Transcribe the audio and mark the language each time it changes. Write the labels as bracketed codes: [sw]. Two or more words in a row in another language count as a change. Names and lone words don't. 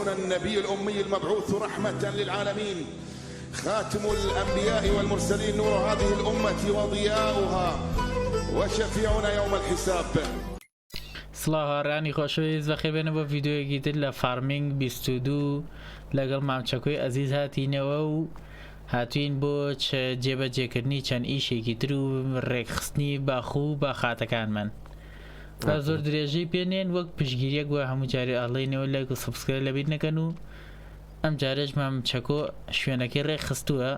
[ar] النبي الأمي المبعوث رحمة للعالمين، خاتم الأنبياء والمرسلين، نور هذه الأمة وضياؤها وشفيعنا يوم الحساب. [ckb] سڵاو هاڕانی خۆشەویست بەخێبێنە بۆ ڤیدیۆیەکی تر لە فارمینگ 22 لەگەڵ مامچەکۆی ئەزیز هاتینەوە و هاتوین بۆ جێبەجێکردنی چەند ئیشێکی تر و ڕێکخستنی باخوو با خاتەکانمان. بە زۆر درێژەی پێنێن وەک پشگیریەک وە هەموو جارێ ئەڵێنەوە لایک و سەبسکرایب لەبیر نەکەن و ئەم جارێش مامچەکۆ شوێنەکەی ڕێکخستووە.